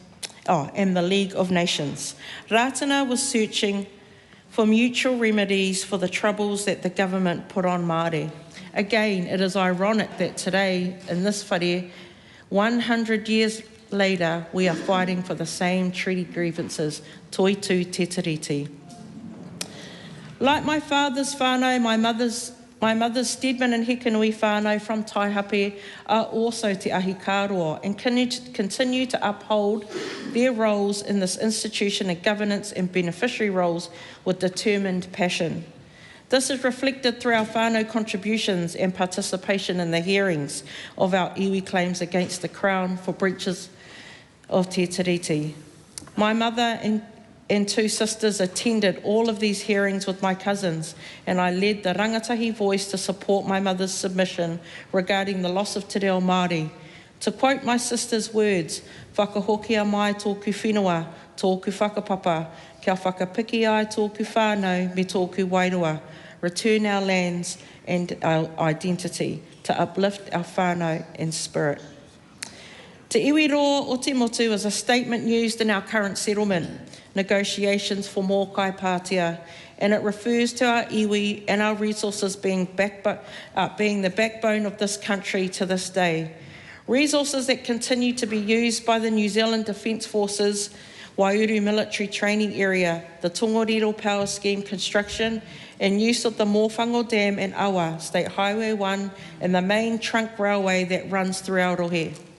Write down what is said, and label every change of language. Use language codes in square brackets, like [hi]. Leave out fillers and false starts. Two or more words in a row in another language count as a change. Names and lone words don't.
[en] Ratana was searching for mutual remedies for the troubles that the government put on Māori. Again, it is ironic that today, in this whare, 100 years later, we are fighting for the same treaty grievances, [mi] toi tū te tiriti. [en] Like my father's whānau, my mother's Stedman and Hekanui whānau from Taihape are also [mi] te ahi kāroa [en] and continue to uphold their roles in this institution and governance and beneficiary roles with determined passion. This is reflected through our whānau contributions and participation in the hearings of our iwi claims against the Crown for breaches of [mi] te tiriti. [en] My mother and two sisters attended all of these hearings with my cousins, and I led the rangatahi voice to support my mother's submission regarding the loss of [mi] te reo Māori. [en] To quote my sister's words, [mi] whakahokia mai tōku whenua, tōku whakapapa, kia whakapiki ai tōku whānau me tōku wairua, [en] return our lands and our identity, to uplift our whānau and spirit. [mi] Te iwi roa o te motu [en] is a statement used in our current settlement negotiations for Moe mai pātia, and it refers to our iwi and our resources being the backbone of this country to this day. Resources that continue to be used by the New Zealand Defence Forces, Waiouru Military Training Area, the Tongariro Power Scheme construction, and use of the Mōwhango Dam and Awa, State Highway 1, and the main trunk railway that runs through Aotearoa.